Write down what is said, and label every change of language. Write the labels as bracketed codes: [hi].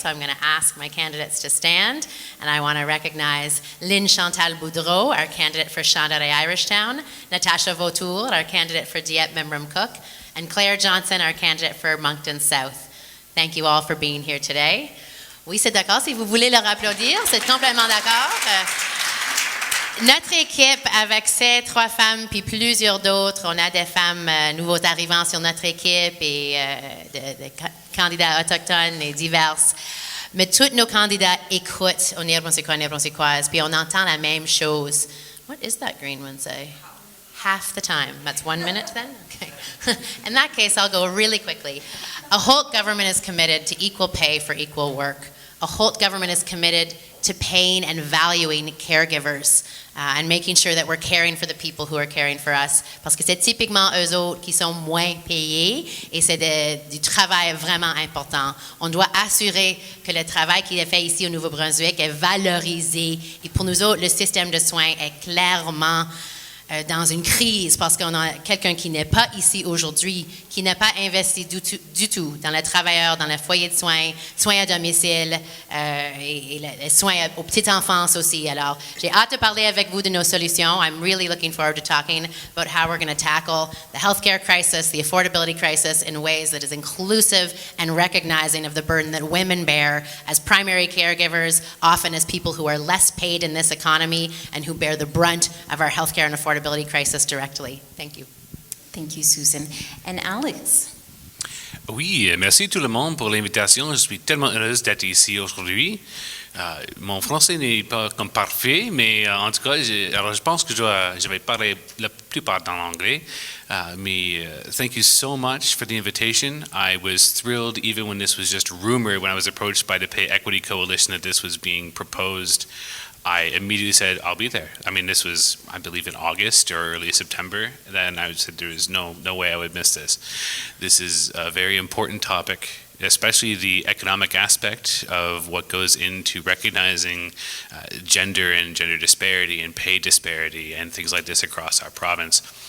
[en] So I'm going to ask my candidates to stand, and I want to recognize Lynn Chantal Boudreau, our candidate for Chandaray Irishtown, Natasha Vautour, our candidate for Dieppe Mimbram Cook, and Claire Johnson, our candidate for Moncton South. Thank you all for being here today. [fr] Oui, c'est d'accord. Si vous voulez leur applaudir, c'est complètement d'accord. Notre équipe, avec ces 3 femmes puis plusieurs d'autres, on a des femmes nouveaux arrivants sur notre équipe et des candidats autochtones et diverses. Mais tous nos candidats écoutent au Néo-Brunswickois, puis on entend la même chose. [en] What is that green one say? Half the time. That's 1 minute then? Okay. In that case, I'll go really quickly. A Holt government is committed to equal pay for equal work. A Holt government is committed to paying and valuing caregivers and making sure that we're caring for the people who are caring for us. [fr] Parce que c'est typiquement eux autres qui sont moins payés et c'est du travail vraiment important. On doit assurer que le travail qui est fait ici au Nouveau-Brunswick est valorisé. Et pour nous autres, le système de soins est clairement dans une crise parce qu'on a quelqu'un qui n'est pas ici aujourd'hui, qui n'a pas investi du tout dans les travailleurs, dans le foyer de soins, soins à domicile et les soins aux petites enfances aussi. Alors, j'ai hâte de parler avec vous de nos solutions. [en] I'm really looking forward to talking about how we're going to tackle the healthcare crisis, the affordability crisis in ways that is inclusive and recognizing of the burden that women bear as primary caregivers, often as people who are less paid in this economy and who bear the brunt of our healthcare and affordability crisis directly. Thank you. Thank you, Susan. And Alex? [fr] Oui, merci tout le monde pour l'invitation. Je suis tellement heureuse d'être ici aujourd'hui. Mon français n'est pas comme parfait, mais en tout cas, je pense que je vais parler la plupart dans l'anglais. [en] Thank you so much for the invitation. I was thrilled even when this was just rumored, when I was approached by the Pay Equity Coalition that this was being proposed. I immediately said, I'll be there. I mean, this was, I believe, in August or early September. Then I said there was no way I would miss this. This is a very important topic, especially the economic aspect of what goes into recognizing gender and gender disparity and pay disparity and things like this across our province.